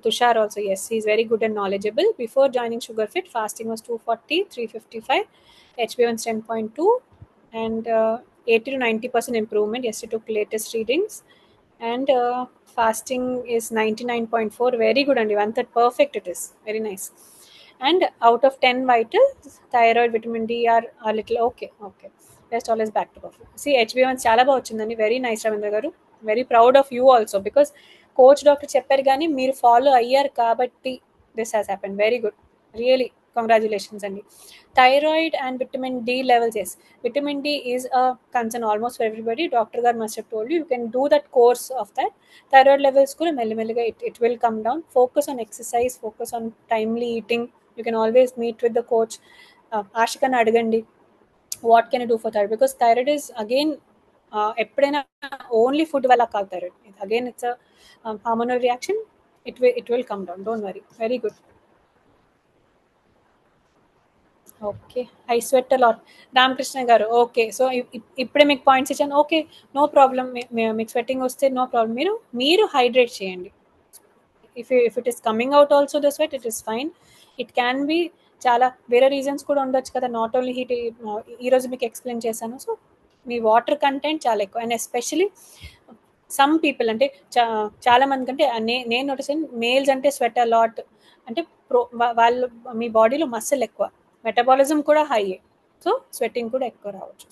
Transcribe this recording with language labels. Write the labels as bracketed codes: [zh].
[en] Tushar also, yes, he's very good and knowledgeable. Before joining SugarFit, fasting was 240, 355, HbA1 10.2, and 80 to 90% improvement. Yes, he took latest readings. And fasting is 99.4, very good, and one that perfect it is, very nice. And out of 10 vitals, thyroid, vitamin D are a little okay. Okay, best always back to perfect. See, HbA1 [te] చాలా బాగా వచ్చిందండి, [en] very nice Ravindra గారు, very proud of you also, because coach doctor [te] చెప్పారు కానీ మీరు follow అయ్యారు కాబట్టి [en] This has happen, very good, really congratulations అండి. Thyroid and vitamin D levels, yes, vitamin D is a concern almost for everybody. Doctor గారు must have told you can do that course of that. Thyroid levels [te] కూడా మెల్లిమెల్లిగా [en] It will come down. Focus on exercise, focus on timely eating. You can always meet with the coach. [te] ఆశికని అడగండి, [en] What can do for thyroid, because thyroid is again ఎప్పుడైనా only food వల్ల కాదు thyroid, again it's hormonal reaction. It will come down, don't worry, very good. Okay, I sweat lot, Ramakrishna గారు. Okay, [te] so ఇప్పుడే మీకు points ఇచ్చాను. [en] okay, no problem, మీకు sweating వస్తే no problem, [te] మీరు హైడ్రేట్ చేయండి. [en] if it is coming out also the sweat, it is fine. It can be [te] చాలా వేరే రీజన్స్ కూడా ఉండొచ్చు కదా, [en] Not only heat. [te] ఈరోజు మీకు ఎక్స్ప్లెయిన్ చేశాను. సో మీ వాటర్ కంటెంట్ చాలా ఎక్కువ, అండ్ ఎస్పెషలీ సమ్ పీపుల్ అంటే చాలా మంది కంటే నేను నోటీస్ మేల్స్ అంటే స్వెట్ లాట్ అంటే వాళ్ళు మీ బాడీలో మసిల్ ఎక్కువ, మెటబాలిజం కూడా హై, సో స్వెట్టింగ్ కూడా ఎక్కువ రావచ్చు.